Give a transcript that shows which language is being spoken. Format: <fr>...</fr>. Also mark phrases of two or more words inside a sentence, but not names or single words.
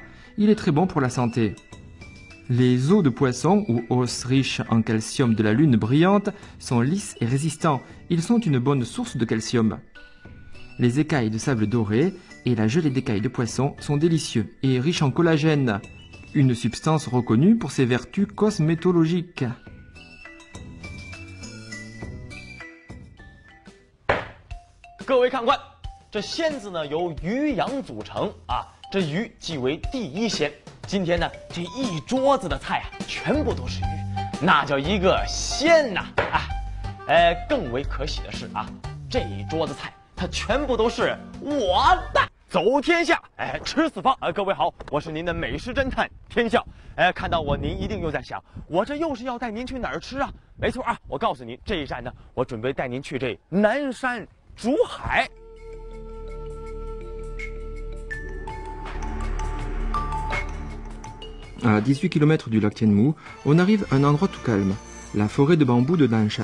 <fr>Il est très bon pour la santé. Les os de poisson, ou os riches en calcium de la lune brillante, sont lisses et résistants. Ils sont une bonne source de calcium. Les écailles de sable doré et la gelée d'écailles de poisson sont délicieux et riches en collagène, une substance reconnue pour ses vertus cosmétologiques.</fr> <zh>各位看官，这鲜字呢由鱼羊组成啊，这鱼即为第一鲜。今天呢，这一桌子的菜啊，全部都是鱼，那叫一个鲜呐！啊，更为可喜的是啊，这一桌子菜它全部都是我的，走天下，吃四方啊！各位好，我是您的美食侦探天笑。看到我，您一定又在想，我这又是要带您去哪儿吃啊？没错啊，我告诉您，这一站呢，我准备带您去这南山竹海。</zh> <fr>À 18 km du lac Tianmu, on arrive à un endroit tout calme, la forêt de bambou de Nanshan.</fr>